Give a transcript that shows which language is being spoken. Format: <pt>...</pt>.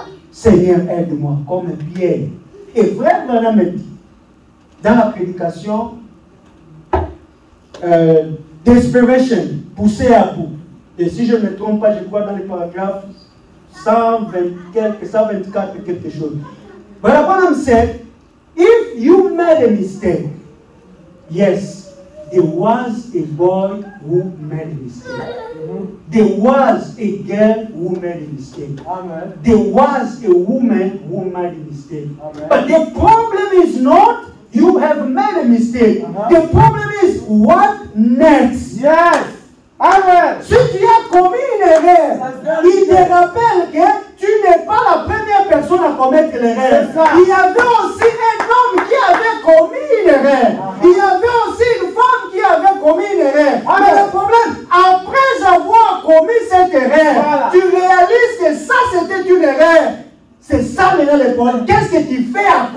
<fr>Seigneur, aide-moi comme Pierre. Et frère Branham me dit, dans la prédication, desperation, pousser à bout. Et si je ne me trompe pas, je crois dans les paragraphes 124 quelque chose.</fr> <en>Brother Branham said, if you made a mistake, yes, there was a boy who made a mistake. There was a girl who made a mistake. Amen. There was a woman who made a mistake. Amen. But the problem is not you have made a mistake. The problem is what next. Yes. Amen.</en> <fr>Si tu as commis une erreur, il te rappelle que tu n'es pas la première personne à commettre l'erreur. Il y avait aussi un homme qui avait commis une erreur. Il y avait aussi une femme qui avait commis une erreur. Mais le problème, après avoir commis cette erreur, tu réalises que ça c'était une erreur. C'est ça maintenant le problème. Qu'est-ce que tu fais après?</fr>